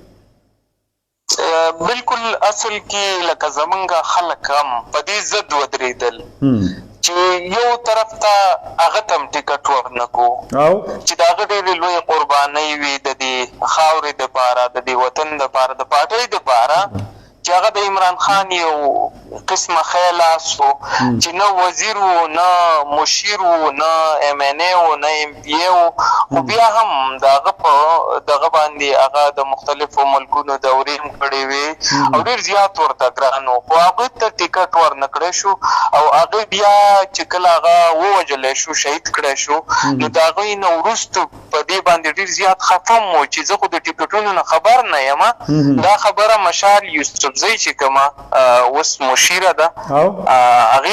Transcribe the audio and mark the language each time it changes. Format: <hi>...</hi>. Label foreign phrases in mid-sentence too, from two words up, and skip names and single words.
<ps>بالکل اصل کې لکه زمونږ خلک هم په دې ضد ودرېدل چې یو طرف ته هغه ته هم ټیکټ ورنکو چې د هغه ډېرې لویې قربانۍ وي د دې خاورې دپاره د دې وطن دپاره د پارټۍ دپاره چې هغه د عمران خان یو قسمه خیال لاس و چې نه وزیر و نه مشیر و نه ایم این ای و نه ایم پی ای و خو بیا هم د هغه په دغه باندې هغه د مختلفو ملکونو دورې هم کړې وې او ډېر زیات ورته ګران و خو هغوی ته ټیکټ ورنه کړی شو او هغه بیا چې کله هغه ووژلی شو شهید کړی شو نو د هغوی نه وروستو په دې باندې ډېر زیات خفه م و چې زه خو د ټیکټونو نه خبر نه یم دا خبره مشال یوسفزۍ چې کومه اوس مشیره ده هغې</ps>